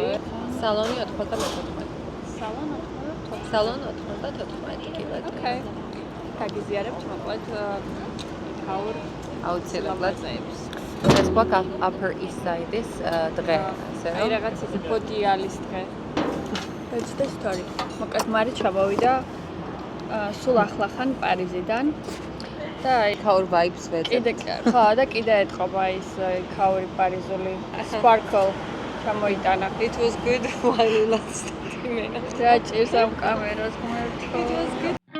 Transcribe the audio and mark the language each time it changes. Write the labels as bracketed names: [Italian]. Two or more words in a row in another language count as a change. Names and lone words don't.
[Georgian] სალონი 94. სალონ 94 კილოметრი. Okay. გაგიზიარებთ მოკლედ იქაურ აუცილებლად. ეს გვაქვს Upper East Side-ის დღე, ასე რომ. აი რაღაც ისე პოდიალის დღე. [English] That's the story. [Georgian] მოკლედ მარი ჩამოვიდა სულ ახლახან პარიზიდან და იქაურ vibes ვეძებთ. ხო, და კიდე ეთყობა ის იქაური პარიზული sparkle ჩამოიტანა. [English] It was good while it lasted. [Georgian] რა ჭირს ამ კამერას ღმერთო. [English] It was good.